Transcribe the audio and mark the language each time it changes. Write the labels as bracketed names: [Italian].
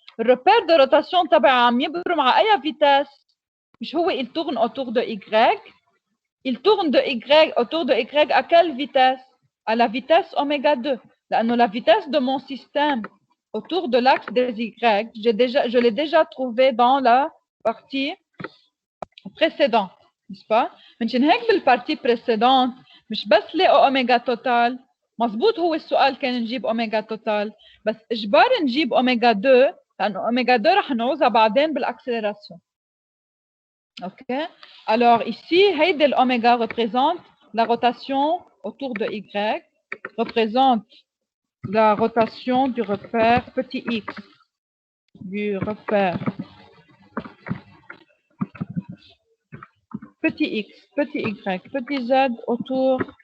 [French] Le repère de rotation [Arabic] تبع عم يبرم على أي [French] vitesse؟ [Arabic] مش هو [French] il tourne autour de Y. Il tourne de Y autour de Y à quelle vitesse? À la vitesse oméga 2. لأنه la vitesse de mon système autour de l'axe des Y, je l'ai déjà trouvé dans la partie précédente, n'est-ce pas? [Arabic] منشان هيك بالpartie précédente مش بس لقوا اوميجا توتال مزبوط هو السؤال كان نجيب اوميجا توتال بس اجباري نجيب اوميجا 2 لانه اوميجا 2 رح نعوزها بعدين بالاكسلراسيون. اوكي. [French] Alors ici [Arabic] هيدي الاوميجا [French] représente la rotation autour de Y, représente la rotation du repère petit x, du repère petit x, petit y, petit z autour